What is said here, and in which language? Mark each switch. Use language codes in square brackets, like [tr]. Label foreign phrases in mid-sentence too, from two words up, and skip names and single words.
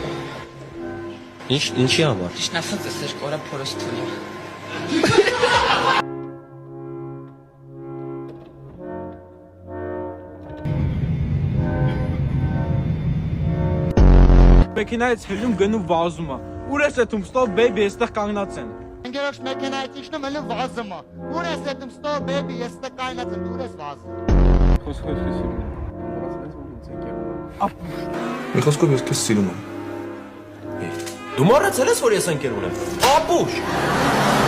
[hy] Ինչի համար։ Ճիշտ ասած ես երկու օրը փորս թույլ է։ Մեքենայից հելում գնում վազում է։ Ուր ես էտում [en] stop baby, [hy] այստեղ կանգնած են։ Ընկերոջ մեքենայից իջնում ելում վազում է։ Ուր ես դեմ [en] stop baby, [hy] ես ստե կայնած եմ, ուր ես վազում։ Մի խոսքով ես քեզ սիրում եմ։ Դու մոռացել ես որ ես ընկեր ունեմ։ Ապուշ։